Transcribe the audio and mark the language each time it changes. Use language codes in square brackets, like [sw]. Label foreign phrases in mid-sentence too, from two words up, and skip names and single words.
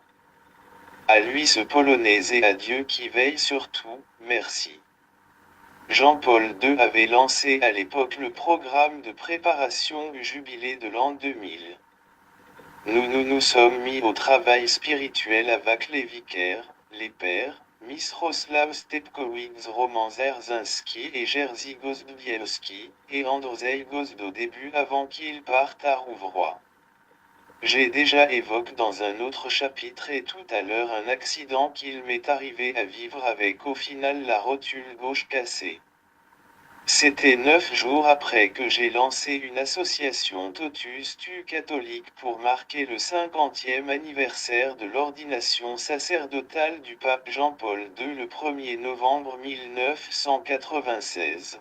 [fr] À lui ce Polonais et à Dieu qui veille sur tout, merci. Jean-Paul II avait lancé à l'époque le programme de préparation du jubilé de l'an 2000. Nous sommes mis au travail spirituel avec les vicaires, les pères, Misroslav Stepkowicz, Roman Zerzinski et Jerzy Gozdowiewski, et Andrzej Gozd au début avant qu'ils partent à Rouvroy. J'ai déjà évoqué dans un autre chapitre et tout à l'heure un accident qu'il m'est arrivé à vivre avec au final la rotule gauche cassée. C'était 9 jours après que j'ai lancé une association Totus Tu catholique pour marquer le 50e anniversaire de l'ordination sacerdotale du pape Jean-Paul II le 1er novembre 1996.